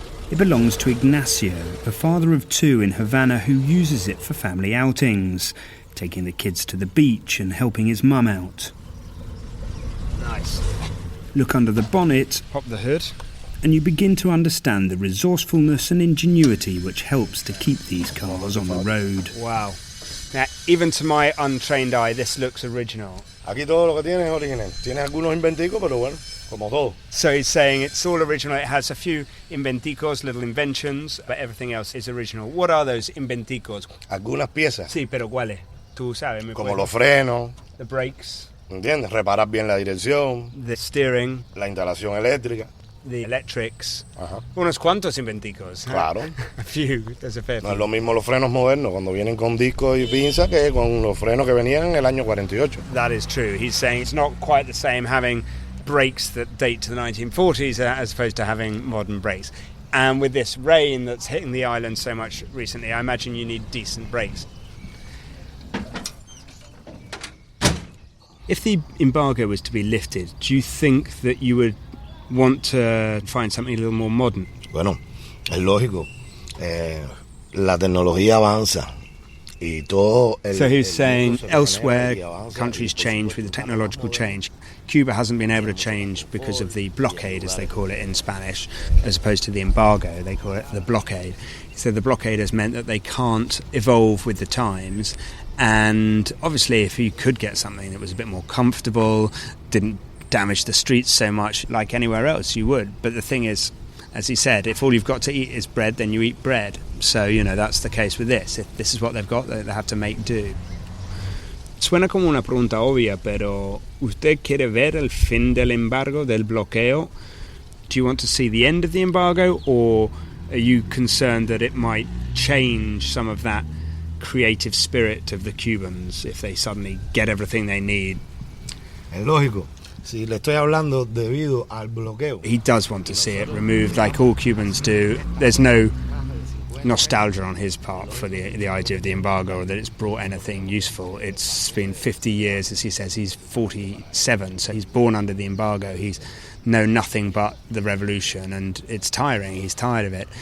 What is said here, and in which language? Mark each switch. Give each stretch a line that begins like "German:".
English: It belongs to Ignacio, a father of two in Havana who uses it for family outings, taking the kids to the beach and helping his mum out. Nice. Look under the bonnet, Pop the hood. and you begin to understand the resourcefulness and ingenuity which helps to keep these cars on the road. Wow. Now, even to my untrained eye, this looks original.
Spanish: Aquí todo lo que tiene es original. Tiene algunos inventicos, pero bueno, como todo.
English: So he's saying it's all original. It has a few inventicos, little inventions, but everything else is original. What are those inventicos?
Spanish: Algunas piezas, Sí, pero ¿cuáles? Tú sabes. como los frenos,
English: The brakes,
Spanish: ¿entiendes? Reparar bien la dirección,
English: the steering,
Spanish: la instalación eléctrica.
English: the electrics.
Spanish: Ajá. Unos cuantos inventicos. Claro.
English: A few. There's a fair
Spanish: No es
English: few.
Spanish: lo mismo los frenos modernos cuando vienen con discos y pinzas que con los frenos que venían en el año 48.
English: That is true. He's saying it's not quite the same having brakes that date to the 1940s as opposed to having modern brakes. And with this rain that's hitting the island so much recently, I imagine you need decent brakes. If the embargo was to be lifted, do you think that you would want to find something a little more modern?
Spanish: Bueno, es lógico. La tecnología avanza. Y todo
English: So he's saying elsewhere countries change with the technological change. Cuba hasn't been able to change because of the blockade, as they call it in Spanish, as opposed to the embargo. They call it the blockade. So the blockade has meant that they can't evolve with the times. And obviously, if you could get something that was a bit more comfortable, didn't damage the streets so much like anywhere else, you would. But the thing is, as he said, if all you've got to eat is bread, then you eat bread. So, that's the case with this. If this is what they've got, they have to make do.
Spanish: Suena como una pregunta obvia, pero ¿usted quiere ver el fin del embargo, del bloqueo?
English: Do you want to see the end of the embargo, or are you concerned that it might change some of that creative spirit of the Cubans if they suddenly get everything they need?
Spanish: Es lógico. Si le estoy hablando debido al bloqueo.
English: He does want to see it removed like all Cubans do. There's no nostalgia on his part for the idea of the embargo, or that it's brought anything useful. It's been 50 years, as he says. He's 47, so he's born under the embargo. He's known nothing but the revolution, and it's tiring. He's tired of it.